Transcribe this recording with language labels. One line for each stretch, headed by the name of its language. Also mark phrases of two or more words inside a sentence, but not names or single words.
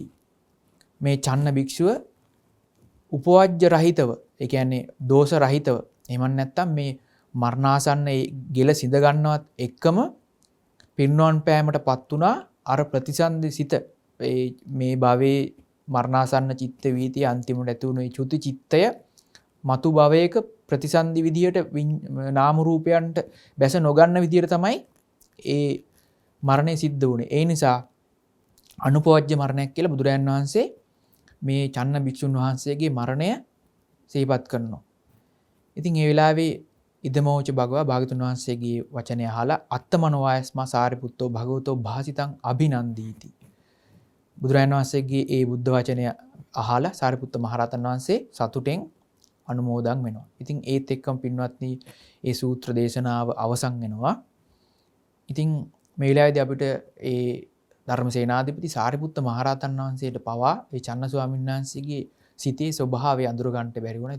Sinhala: මේ චන්න භික්ෂුව උපවජ්‍ය රහිතව ඒ කියන්නේ දෝෂ රහිතව එහෙම නැත්නම් මේ මරණාසන්න ගෙල සිඳ ගන්නවත් එක්කම පින්වන් පෑමටපත් උනා අර ප්‍රතිසන්දි සිත මේ භවයේ මරණාසන්න චිත්ත වීතිය අන්තිමට ඇති වුණු චුති චිත්තය මතු භවයක ප්‍රතිසන්දි විදියට නාම රූපයන්ට බැස නොගන්න විදියට තමයි ඒ මරණය සිද්ධ වුණේ. ඒ නිසා අනුපවජ්‍ය මරණයක් කියලා බුදුරජාන් වහන්සේ මේ චන්න භික්ෂුන් වහන්සේගේ මරණය සිහිපත් කරනවා. ඉතින් ඒ වෙලාවේ
Pali: ඉදමෝච භගවා
Sinhala: භාගතුන් වහන්සේගේ වචනය අහලා
Pali: අත්තමනෝයස්මා සාරිපුත්තෝ භගවතෝ භාසිතං අභිනන්දීති.
Sinhala: බුදුරජාණන් වහන්සේගේ ඒ බුද්ධ වචනය අහලා සාරිපුත්ත මහරහතන් වහන්සේ සතුටෙන් අනුමෝදන් වෙනවා. ඉතින් ඒත් එක්කම පින්වත්නි ඒ සූත්‍ර දේශනාව අවසන් වෙනවා. ඉතින් මේ වෙලාවේදී අපිට ඒ ධර්මසේනාධිපති සාරිපුත්ත මහරහතන් වහන්සේට පවා ඒ චන්න ස්වාමීන් වහන්සේගේ සිතේ ස්වභාවය අඳුර ගන්නට බැරි වුණා.